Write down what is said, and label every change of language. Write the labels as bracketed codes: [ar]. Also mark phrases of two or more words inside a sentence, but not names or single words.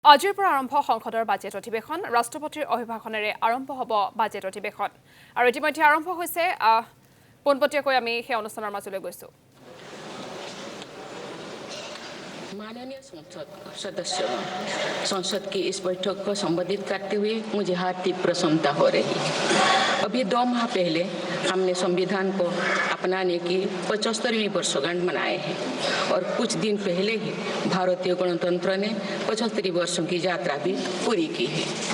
[as] আজিৰ পৰা আৰম্ভ সংসদৰ বাজেট অধিৱেশন ৰাষ্ট্ৰপতিৰ অভিভাষণেৰে আৰম্ভ হ'ব বাজেট অধিৱেশন আৰু ইতিমধ্যে আৰম্ভ হৈছে পোনপটীয়াকৈ আমি সেই অনুষ্ঠানৰ মাজলৈ গৈছো। [hi] माननीय सदस्य संसद की इस बैठक को संबोधित करते हुए मुझे हार्दिक प्रसन्नता हो रही है। अभी 2 माह पहले हमने संविधान को अपनाने की 75वीं वर्षगांठ मनाए हैं और कुछ दिन पहले ही भारतीय गणतंत्र ने 75 वर्षों की यात्रा भी पूरी की है।